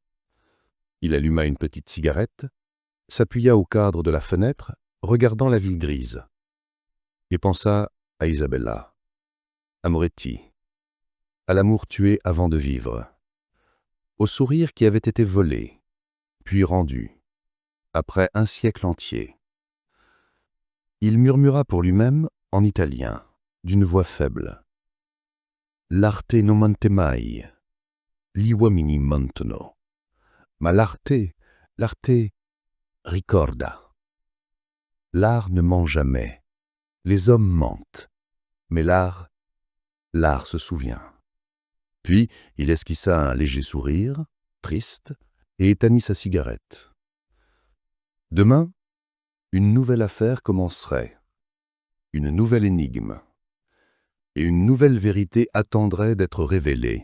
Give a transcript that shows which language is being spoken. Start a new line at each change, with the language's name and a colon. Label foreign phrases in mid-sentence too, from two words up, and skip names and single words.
French: Il alluma une petite cigarette, s'appuya au cadre de la fenêtre, regardant la ville grise, et pensa à Isabella, à Moretti, à l'amour tué avant de vivre, au sourire qui avait été volé, puis rendu, après un siècle entier. Il murmura pour lui-même, en italien, d'une voix faible.
Italian: L'arte non mente mai, gli uomini mentono, ma l'arte ricorda.
French: L'art ne ment jamais, les hommes mentent, mais l'art se souvient. Puis il esquissa un léger sourire, triste, et éteignit sa cigarette. Demain, une nouvelle affaire commencerait, une nouvelle énigme, et une nouvelle vérité attendrait d'être révélée.